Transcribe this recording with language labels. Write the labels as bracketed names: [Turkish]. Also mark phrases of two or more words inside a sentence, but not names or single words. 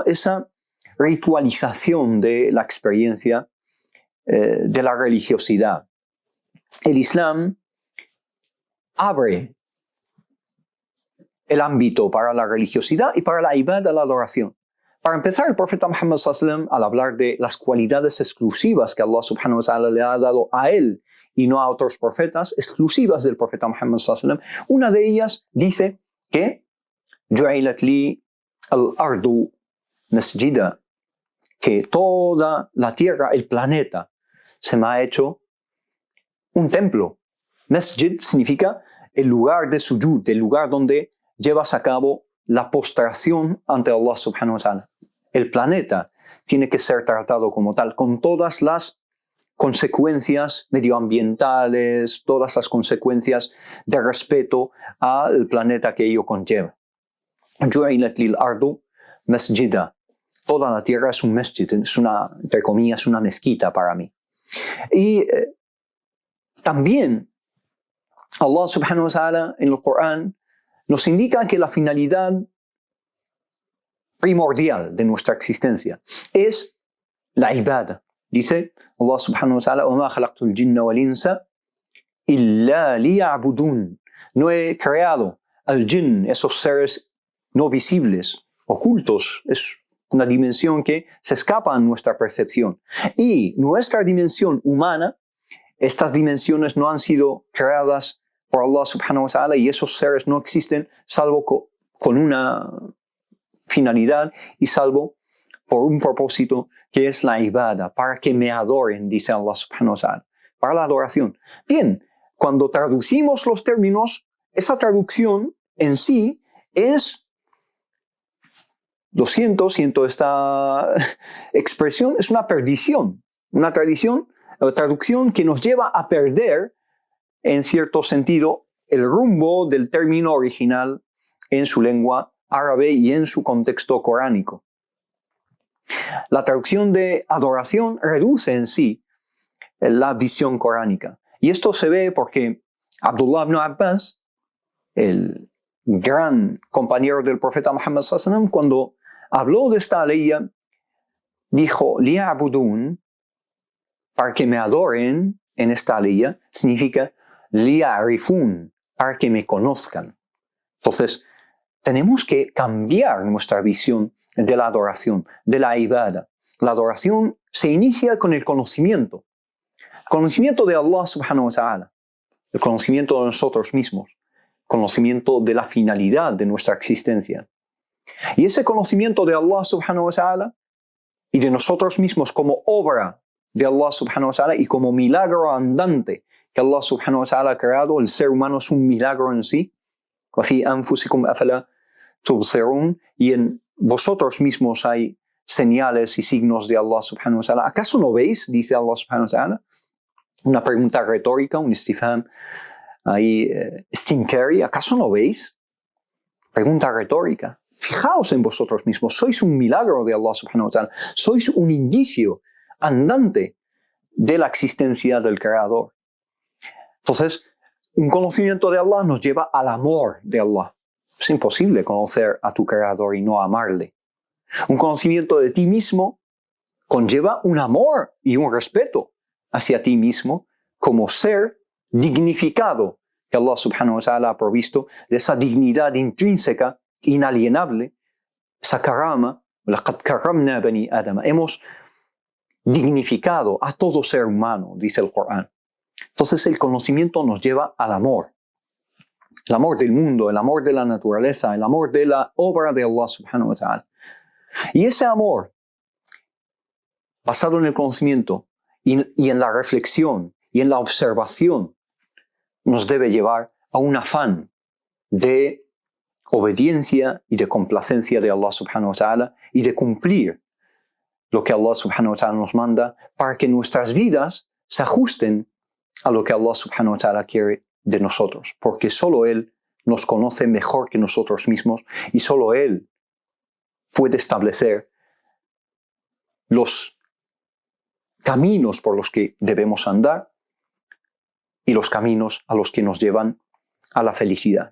[Spanish] Esa ritualización de la experiencia de la religiosidad. El Islam abre el ámbito para la religiosidad y para la ibada, la adoración. Para empezar, el profeta Muhammad [Arabic] صلى الله عليه وسلم, [Spanish] al hablar de las cualidades exclusivas que [Arabic] الله سبحانه وتعالى [Spanish] le ha dado a él y no a otros profetas, exclusivas del profeta Muhammad [Arabic] صلى الله عليه وسلم, [Spanish] una de ellas dice que [Arabic] جعلت لي الأرض مسجدا, [Spanish] que toda la tierra, el planeta, se me ha hecho un templo. Masjid significa el lugar de sujud, el lugar donde llevas a cabo la postración ante [Arabic] الله سبحانه وتعالى. [Spanish] El planeta tiene que ser tratado como tal, con todas las consecuencias medioambientales, todas las consecuencias de respeto al planeta que ello conlleva. [Arabic] جعلت لي الأرض مسجدا. [Spanish] Toda la tierra es un masjid, es una, entre comillas, una mezquita para mí. Y también [Arabic] الله سبحانه وتعالى [Spanish] en el Corán nos indica que la finalidad primordial de nuestra existencia es la ibada. Dice [Arabic] الله سبحانه وتعالى: وَمَا خَلَقْتُ الْجِنَّ وَالْإِنسَ إِلَّا لِيَعْبُدُونَ. [Spanish] No he creado al jinn, esos seres no visibles, ocultos. Es una dimensión que se escapa a nuestra percepción. Y nuestra dimensión humana, estas dimensiones no han sido creadas por [Arabic] الله سبحانه وتعالى [Spanish] y esos seres no existen salvo con una finalidad y salvo por un propósito que es la ibada, para que me adoren, dice [Arabic] الله سبحانه وتعالى, [Spanish] para la adoración. Bien, cuando traducimos los términos, esa traducción en sí es, lo siento esta expresión, es una perdición, una traducción que nos lleva a perder, en cierto sentido, el rumbo del término original en su lengua árabe y en su contexto coránico. La traducción de adoración reduce en sí la visión coránica. Y esto se ve porque Abdullah ibn Abbas, el gran compañero del profeta Muhammad [Arabic] صلى الله عليه وسلم, [Spanish] cuando habló de esta ley, dijo: liya'budun, para que me adoren en esta ley, significa liya'rifun, para que me conozcan. Entonces, tenemos que cambiar nuestra visión de la adoración, de la ibada. La adoración se inicia con el conocimiento. El conocimiento de [Arabic] الله سبحانه وتعالى, [Spanish] el conocimiento de nosotros mismos, conocimiento de la finalidad de nuestra existencia. Y ese conocimiento de [Arabic] الله سبحانه وتعالى [Spanish] y de nosotros mismos como obra de [Arabic] الله سبحانه وتعالى [Spanish] y como milagro andante que [Arabic] الله سبحانه وتعالى [Spanish] ha creado, el ser humano es un milagro en sí. [Arabic] وَفِي أَنفُسِكُمْ أَفَلَا تُبْصِرُونَ, [Spanish] y en vosotros mismos hay señales y signos de [Arabic] الله سبحانه وتعالى. [Spanish] ¿Acaso no veis? Dice [Arabic] الله سبحانه وتعالى. [Spanish] Una pregunta retórica, un istifham ahí, stinkeri. ¿Acaso no veis? Pregunta retórica. Fijaos en vosotros mismos. Sois un milagro de [Arabic] الله سبحانه وتعالى. [Spanish] Sois un indicio andante de la existencia del Creador. Entonces, un conocimiento de Allah nos lleva al amor de Allah. Es imposible conocer a tu Creador y no amarle. Un conocimiento de ti mismo conlleva un amor y un respeto hacia ti mismo como ser dignificado que [Arabic] الله سبحانه وتعالى [Spanish] ha provisto de esa dignidad intrínseca, inalienable, esa karama. [Arabic] لَقَدْ كَرَّمْنَا بَنِي آدَمَ. [Spanish] Hemos dignificado a todo ser humano, dice el Corán. Entonces el conocimiento nos lleva al amor. El amor del mundo, el amor de la naturaleza, el amor de la obra de [Arabic] الله سبحانه وتعالى. [Spanish] Y ese amor, basado en el conocimiento y en la reflexión y en la observación, nos debe llevar a un afán de obediencia y de complacencia de [Arabic] الله سبحانه وتعالى [Spanish] y de cumplir lo que [Arabic] الله سبحانه وتعالى [Spanish] nos manda para que nuestras vidas se ajusten a lo que [Arabic] الله سبحانه وتعالى [Spanish] quiere de nosotros, porque solo Él nos conoce mejor que nosotros mismos y solo Él puede establecer los caminos por los que debemos andar y los caminos a los que nos llevan a la felicidad.